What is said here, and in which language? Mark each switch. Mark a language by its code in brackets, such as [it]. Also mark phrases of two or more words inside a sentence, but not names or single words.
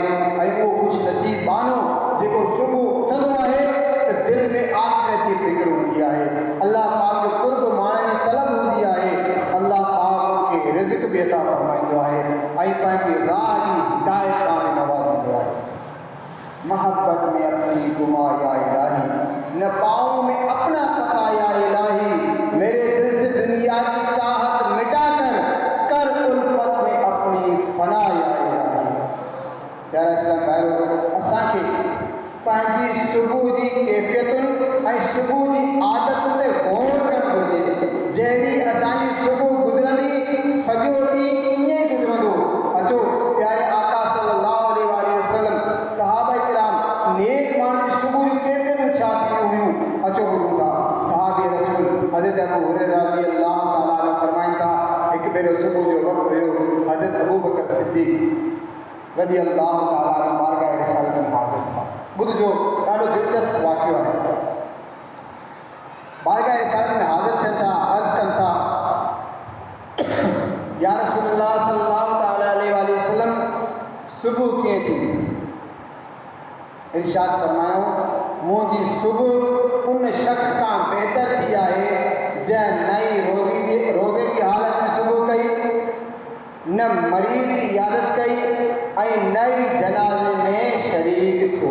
[sd] ऐं उहो ख़ुशि नसीब माण्हू जेको सुबुह उथंदो आहे त दिलि में आख़िरत जी फ़िक्र हूंदी आहे, अलाह पाक जो क़ुर्ब माणण जी तलब हूंदी आहे। अलाह पाक उनखे रिज़्क़ बि अता फ़रमाईंदो आहे ऐं पंहिंजी राह जी हिदायत सां बि नवाज़ींदो आहे। [ur] محبت میں اپنی گما یا الٰہی، نہ پاؤں میں اپنا پتا یا الٰہی، میرے دل سے دنیا کی چاہت مٹا کر الفت میں اپنی فنا یا الٰہی. [sd] प्यारा इस्लाम भाइरो, असांखे पंहिंजी सुबुह जी कैफ़ियतुनि ऐं सुबुह जी आदतुनि ते गौर करणु घुरिजे। जहिड़ी असांजी सुबुह गुज़रंदी, सॼो ॾींहुं ईअं ई गुज़रंदो। अचो प्यारे आका [ar] صلى الله عليه وسلم, [sd] सहाबा किराम, नेक माण्हुनि जी सुबुह जूं कैफ़ियतूं छा थींदियूं हुयूं, अचो ॿुधूं था। सहाबी रसूल हज़रत अबू हुरैरा [ar] رضي الله تعالى عنه [sd] फरमाइनि था, हिकु भेरो सुबुह जो वक़्तु हुयो, हज़रत अबू बकर सिद्दीक़ [ar] رضي الله تعالى عنه [sd] बारगाह रिसालत में हाज़िर था। ॿुधजो, ॾाढो दिलचस्प वाक़ियो आहे। बारगाह रिसालत में हाज़िर थियनि था, अर्ज़ु कनि था, [ar] يا رسول الله صلى الله تعالى عليه وسلم, [sd] सुबुह कीअं थी? इरशाद फरमायो, मुंहिंजी सुबुह उन शख़्स खां बहितर थी आहे जंहिं नई रोज़े जी हालत में सुबुह कई, न मरीज़ जी इयादत कई ऐं न ई जनाज़े में शरीक थियो।